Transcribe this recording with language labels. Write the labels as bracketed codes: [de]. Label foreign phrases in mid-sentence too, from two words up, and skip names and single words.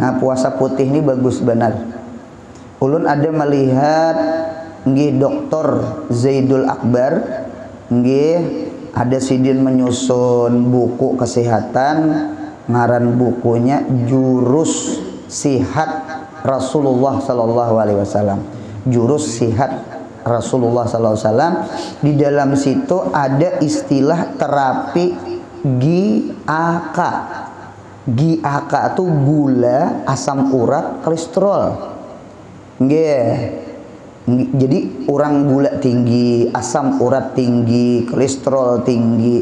[bjn] Nah, puasa putih ini bagus benar. Ulun ada melihat nggih Dr. Zaidul Akbar, nggih ada sidin menyusun buku kesehatan, ngaran bukunya Jurus Sihat Rasulullah Sallallahu Alaihi Wasallam. Jurus Sihat Rasulullah Sallallahu Alaihi Wasallam. Di dalam situ ada istilah terapi GAK. GAK itu gula, asam urat, kolesterol. Nggih. Jadi orang gula tinggi, asam urat tinggi, kolesterol tinggi.